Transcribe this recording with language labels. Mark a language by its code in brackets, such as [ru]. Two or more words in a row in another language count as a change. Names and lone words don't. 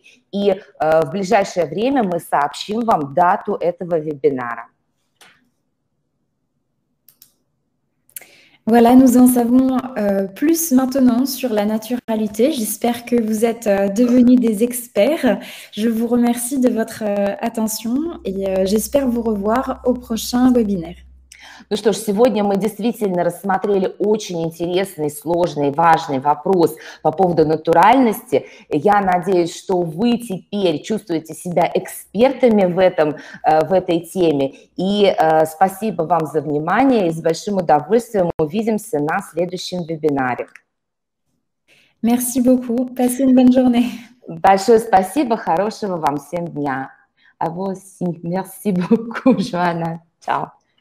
[ru] И в ближайшее время мы сообщим вам дату этого вебинара. [fr] Voilà, nous en savons plus maintenant sur la naturalité. J'espère que vous êtes devenus des experts. Je vous remercie de votre attention et j'espère vous revoir au prochain webinaire. [ru] Ну что ж, сегодня мы действительно рассмотрели очень интересный, сложный, важный вопрос по поводу натуральности. Я надеюсь, что вы теперь чувствуете себя экспертами в этой теме. И спасибо вам за внимание и с большим удовольствием увидимся на следующем вебинаре. [fr] Merci beaucoup. Passez une bonne journée. [ru] Большое спасибо, хорошего вам всем дня. А вот, [fr] merci beaucoup, Joanna. Ciao.